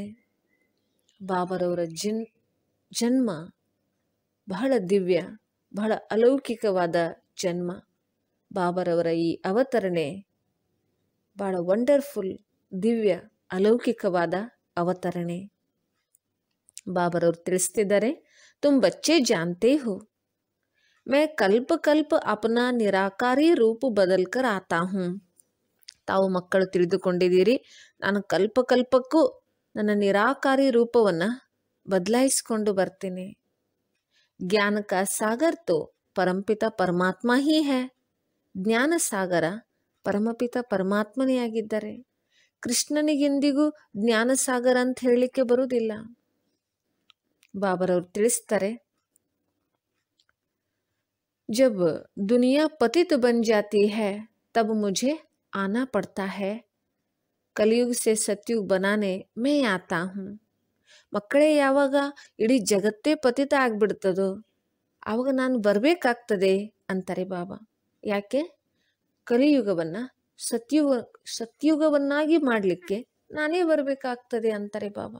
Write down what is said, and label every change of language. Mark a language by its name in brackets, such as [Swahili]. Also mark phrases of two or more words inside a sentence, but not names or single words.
[Kannada] ಬಾಬರವರ ಜನ್ಮ ಬಹಳ ದಿವ್ಯ, ಬಹಳ ಅಲೌಕಿಕವಾದ ಜನ್ಮ. ಬಾಬರವರ ಈ ಅವತರಣೆ ಬಹಳ ವಂಡರ್ಫುಲ್, ದಿವ್ಯ ಅಲೌಕಿಕವಾದ ಅವತರಣೆ. ಬಾಬರವರು ತಿಳಿಸ್ತಿದ್ದಾರೆ, [Hindi] तुम बच्चे जानते हो मैं कल्प कल्प अपना निराकारी रूप बदल कर आता हूँ. [Kannada] ತಾವು ಮಕ್ಕಳು ತಿಳಿದುಕೊಂಡಿದ್ದೀರಿ, ನಾನು ಕಲ್ಪ ಕಲ್ಪಕ್ಕೂ ನನ್ನ ನಿರಾಕಾರಿ ರೂಪವನ್ನು ಬದಲಾಯಿಸಿಕೊಂಡು ಬರ್ತೀನಿ. [Hindi] ज्ञान का सागर तो परमपिता परमात्मा ही है. [Kannada] ಜ್ಞಾನ ಸಾಗರ ಪರಮಪಿತ ಪರಮಾತ್ಮನೇ ಆಗಿದ್ದಾರೆ. ಕೃಷ್ಣನಿಗೆಂದಿಗೂ ಜ್ಞಾನ ಸಾಗರ ಅಂತ ಹೇಳಲಿಕ್ಕೆ ಬರುವುದಿಲ್ಲ. ಬಾಬರವರು ತಿಳಿಸ್ತಾರೆ, [Hindi] जब दुनिया पतित बन जाती है तब मुझे आना पड़ता है. कलयुग से सतयुग बनाने मैं आता हूँ. [Kannada] ಮಕ್ಕಳೇ, ಯಾವಾಗ ಇಡೀ ಜಗತ್ತೇ ಪತಿತ ಆಗ್ಬಿಡ್ತದೋ ಆವಾಗ ನಾನು ಬರಬೇಕಾಗ್ತದೆ ಅಂತಾರೆ ಬಾಬಾ. ಯಾಕೆ? ಕಲಿಯುಗವನ್ನು ಸತ್ಯುಗವನ್ನಾಗಿ ಮಾಡಲಿಕ್ಕೆ ನಾನೇ ಬರಬೇಕಾಗ್ತದೆ ಅಂತಾರೆ ಬಾಬಾ.